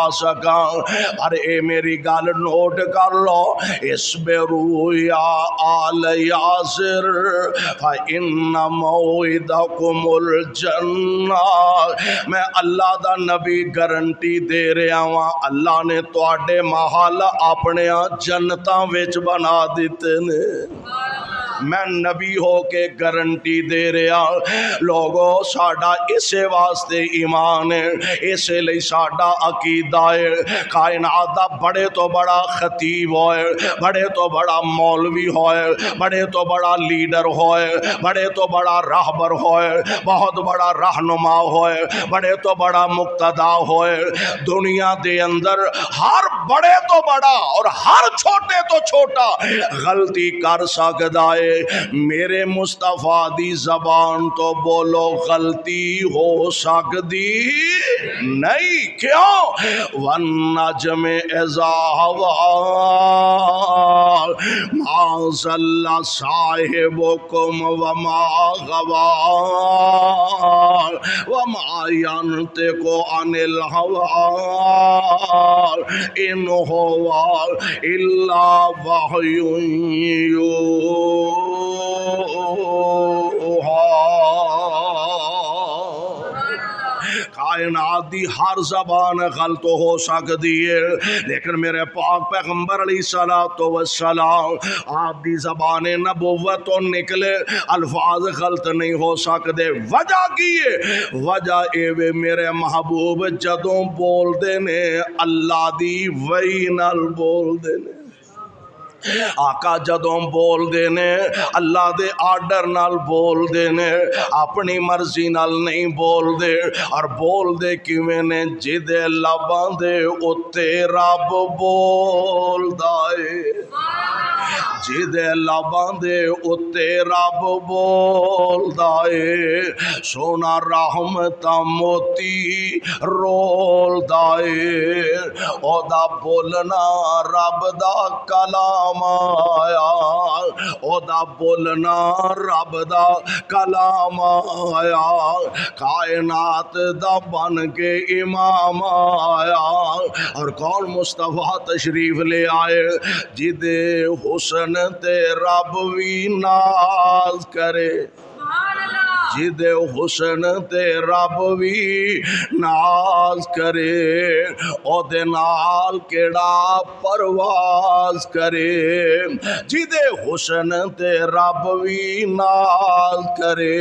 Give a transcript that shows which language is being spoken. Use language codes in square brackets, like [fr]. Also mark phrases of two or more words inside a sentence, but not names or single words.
[pa] سکاں، پر اے میری گل نوٹ کر لو، [ar] اسبرو یا آل یاسر فإن موعدکم الجنہ، [pa] میں اللہ دا نبی گارنٹی دے رہا ہوں اللہ نے تواڈے محل اپنے جنتاں وچ بنا دیتے نے، میں نبی ہو کے گارنٹی دے رہا، لوگو ساڈا اسے واسطے ایمان ہے، اسے لئی ساڈا عقیدہ ہے، کائنات دا بڑے تو بڑا خطیب ہوئے، بڑے تو بڑا مولوی ہوئے، بڑے تو بڑا لیڈر ہوئے، بڑے تو بڑا راہبر ہوئے، بہت بڑا رہنما ہوئے، بڑے تو بڑا مقتدا ہوئے، دنیا دے اندر ہر بڑے تو بڑا اور ہر چھوٹے تو چھوٹا غلطی کر سکتا ہے، میرے مصطفیٰ دی زبان تو بولو غلطی ہو سکتی نہیں، کیوں؟ [ar] وَالنَّجْمِ إِذَا هَوَىٰ مَا ضَلَّ صَاحِبُكُمْ وَمَا غَوَىٰ وَمَا يَنطِقُ عَنِ الْهَوَىٰ إِنْ هُوَ إِلَّا وَحْيٌ يُوحَىٰ۔ [pa] کائنات دی ہر زبان غلط ہو سکتی ہے، لیکن میرے پاک پیغمبر علیہ السلام آپ دی زبان نبوت تو نکلے الفاظ غلط نہیں ہو سکتے، وجہ کی ہے؟ وجہ اے وے میرے محبوب جدوں بول دے نے اللہ دی وحی نال بول دے نے، آقا جدوں بول دینے اللہ دے آرڈر نال بول دینے، اپنی مرضی نال نہیں بول دے، اور بول دے کیویں نے جدے لباں دے اتے رب بول دائے، جدے لباں دے اتے رب بول دائے، سونا رحمتہ موتی رول دائے، او دا بولنا رب دا کلام آیا، او دا بولنا رب دا کلام آیا، کائنات دا بن کے امام آیا، اور کون مصطفیٰ تشریف لے آئے جدے حسن تے رب وی ناز کرے، جدے حسن تے رب وی ناز کرے، او دے نال کیڑا پرواز کرے، جدے حسن تے رب وی ناز کرے،